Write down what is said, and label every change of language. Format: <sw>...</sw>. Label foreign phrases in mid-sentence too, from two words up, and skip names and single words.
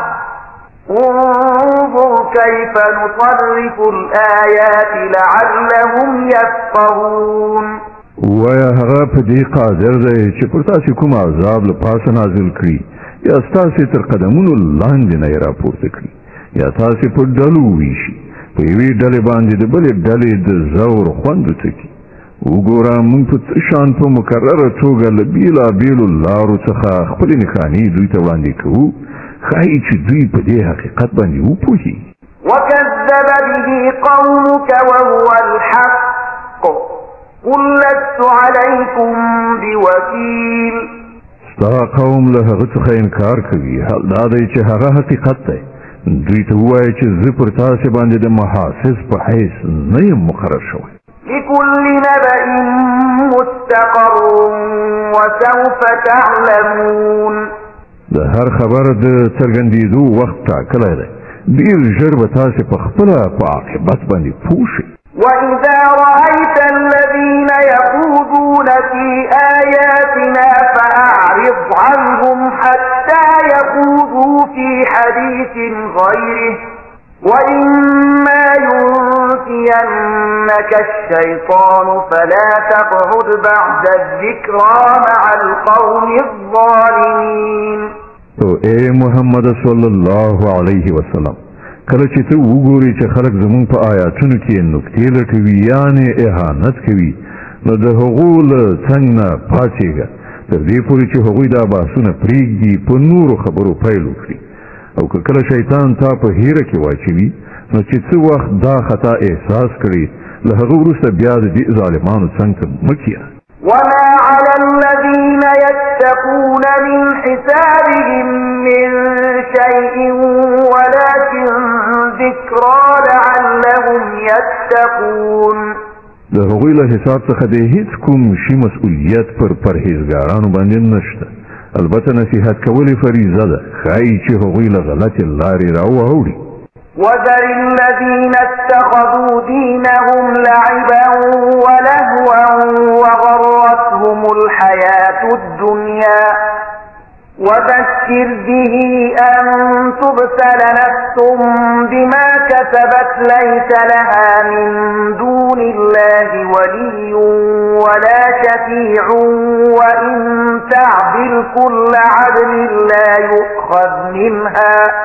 <ar>انظر كيف نصرف الآيات لعلهم يفقهون.</ar> <ps>ویا هغه په دې قادر دی چې پر تاسې کوم عذاب له پاسه نازل کړي یا ستاسې تر قدمونو لاندې نه یې راپورته کړي یا تاسې په ډلو وویشي په یوې ډلې باندې د بلې ډلې د زور خوند وڅکي. وګوره موږ په څه شان په مکرره توګه له بېلابېلو لارو څخه خپلې نښانې دوی ته وړاندې کوو ښایي چې دوی په دې حقیقت باندې وپوهي.</ps> <ar>وكذب به قومك وهو الحق قل لست عليكم بوكيل.</ar> <ps>ستا قوم له هغه څخه انکار کوي حال دا دی چې هغه حقیقت دی. دوی ته ووایه چې زه پر تاسې باندې د محافظ په حیث نه یم مقرر شوی.</ps> <ar>لكل نبأ مستقر وسوف تعلمون.</ar> <ps>د هر خبر د څرګندېدو وخت ټاکلی دی. ډېر ژر به تاسې په خپله په عاقبت باندې پوه شئ.</ps> <ar>وإذا رأيت الذين يخوضون يلحدون في آياتنا فأعرض عنهم حتى يخوضوا في حديث غيره وإما ينسينك الشيطان فلا تقعد بعد الذكرى مع القوم الظالمين.</ar> <ps>اے محمد</ps> <ar>صلی الله علیه وسلم</ar> <ps>کله چې ته وګورې چې خلک زمون په آیاتونو کې نکتې لټوي یعنی اهانت کوي نو د هغو له څنګ نه پاڅېږه تر دې پورې چې هغوی دا بحثونه پرېږدي په نورو خبرو پیل وکړي او که کله شیطان تا په هیره کې واچوي نو چې څه وخت دا خطا احساس کړي له هغه وروسته بیا د دې ظالمانو څنګ ته مه کښېنه.</ps> <ar>وما على الذين يتقون من حسابهم من شيء ولكن ذكرى لعلهم يتقون.</ar> <ps>د هغوی له حساب څخه د هیڅ کوم شي مسؤلیت پر پرهیزګارانو باندې نشته البته نصیحت کول فریضه ده ښایي چې هغوی له غلطې لارې راواوړي.</ps> <ar>وذر الذين اتخذوا دينهم لعبا ولهوا وغرتهم الحياة الدنيا وذكر به أن تبسل نفس بما كسبت ليس لها من دون الله ولي ولا شفيع وإن تعدل كل عدل لا يؤخذ منها</ar>